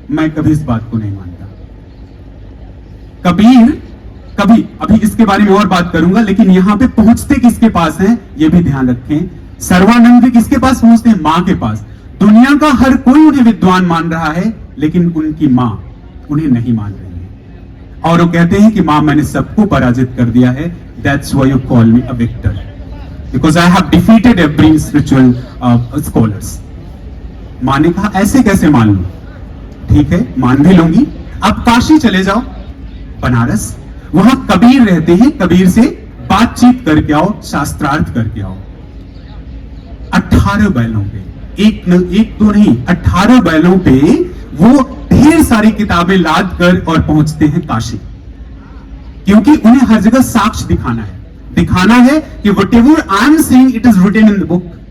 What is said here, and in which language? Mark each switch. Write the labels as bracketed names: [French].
[Hindi] मैं कभी इस बात को नहीं मानता। कबीर कभी, अभी इसके बारे में और बात करूंगा, लेकिन यहां पे पहुंचते किसके पास हैं ये भी ध्यान रखें। सर्वानंद भी किसके पास पहुंचते हैं? मां के पास। दुनिया का हर कोई उन्हें विद्वान मान रहा है, लेकिन उनकी मां उन्हें नहीं मान रही है, और वो कहते हैं कि मां, मैंने सबको पराजित कर दिया है। [English] That's why you call me a victor, because I have defeated every spiritual scholars. [Hindi] मां ने कहा ऐसे कैसे मान लूं? ठीक है, मान भी लूंगी। अब काशी चले जाओ, बनारस, वहां कबीर रहते हैं, कबीर से बातचीत करके आओ, शास्त्रार्थ करके आओ। 18 बैलों पे, एक दो नहीं, 18 बैलों पे वो ढेर सारी किताबें लाद कर और पहुंचते हैं काशी, क्योंकि उन्हें हर जगह साक्ष्य दिखाना है कि [English] whatever I am saying it is written in the book।